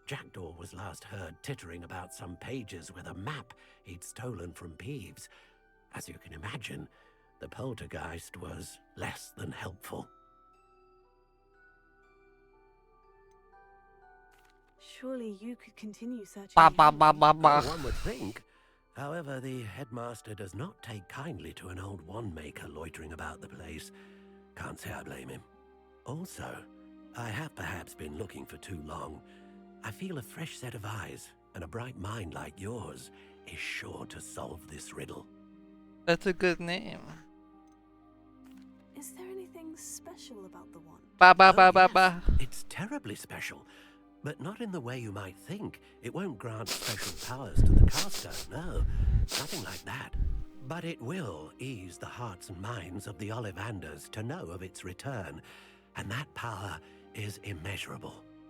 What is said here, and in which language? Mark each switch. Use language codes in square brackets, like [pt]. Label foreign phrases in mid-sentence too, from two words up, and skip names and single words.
[en] Jackdaw was last heard tittering about some pages with a map he'd stolen from Peeves. As you can imagine, the poltergeist was less than helpful. Surely you could continue searching. Ba ba ba ba Oh, ba. one would think. However, the headmaster does not take kindly to an old wand-maker loitering about the place. Can't say I blame him. Also, I have perhaps been looking for too long. I feel a fresh set of eyes and a bright mind like yours is sure to solve this riddle. That's a good name. Is there anything special about the wand? Ba ba ba Oh, ba yes, ba. it's terribly special, but not in the way you might think. It won't grant special powers to the caster, no, nothing like that. But it will ease the hearts and minds of the Ollivanders to know of its return, and that power is immeasurable.